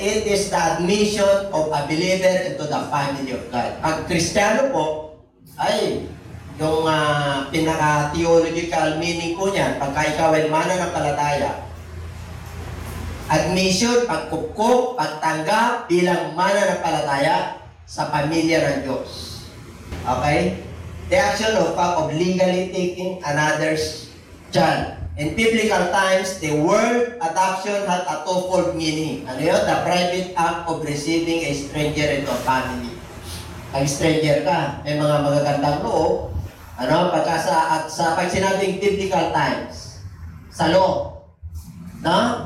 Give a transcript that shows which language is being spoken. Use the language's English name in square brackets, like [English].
[English] It is the admission of a believer into the family of God. [Filipino] Pag Kristiyano po, ay yung pinaka-theological meaning po niyan, pagka ikaw ay mananampalataya, admission, pagkupkup, pagtanggap bilang mananampalataya sa pamilya ng Diyos. [English] Okay? The action of legally taking another's child. In biblical times, the word adoption had a twofold meaning. [Filipino] Ano yun? [English] The private act of receiving a stranger into a family. [Filipino] Ang stranger ka, may mga magagandang loob. Pag sinabing biblical times, sa law, no?